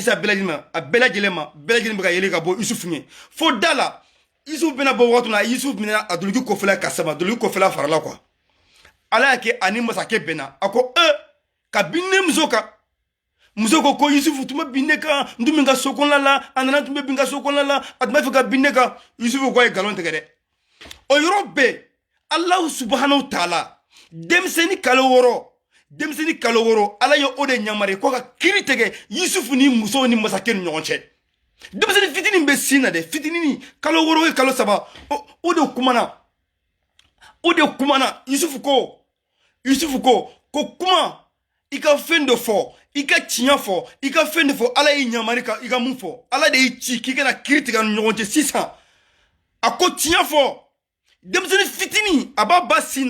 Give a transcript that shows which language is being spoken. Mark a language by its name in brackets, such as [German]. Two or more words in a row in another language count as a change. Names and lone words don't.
[Bambara] ɲɛsin a bɛɛ lajɛlen ma bɛɛ lajɛlen bɛ ka yɛlɛ ka bɔ Yusuf ɲɛ fo da la Yusuf bɛna bɔ wagati min na Yusuf minɛ a duloki kɔfɛla ka sama duloki kɔfɛla farala quoi ala y'a kɛ ani masakɛ bɛnna a ko ka bin ne muso kan muso ko Yusuf tun bɛ bin ne kan n tun bɛ n ka so kɔnɔna la a nana tun bɛ bin n ka so kɔnɔna la a tun b'a fɛ ka bin ne kan Yusuf ko a ye nkalon tigɛ dɛ o yɔrɔ bɛɛ [Arabic] الله سبحانه وتعالى [Bambara] denmisɛnnin kalo 6 ala ye o de ɲamari ko ka kiri tigɛ Yusuf ni muso ni masakɛ ni ɲɔgɔn cɛ denmisɛnnin fitinin bɛ sin na dɛ fitinin kalo 6 ye kalo 3 o de kumana Yusuf ko kuma i ka fɛn dɔ fɔ i ka tiɲɛ fɔ i ka fɛn dɔ fɔ ala y'i ɲamari ka i ka mun fɔ ala de y'i ci k'i kana kiri tigɛ ni ɲɔgɔn cɛ sisan a ko tiɲɛ fɔ denmisɛnnin fitinin a b'a ba sin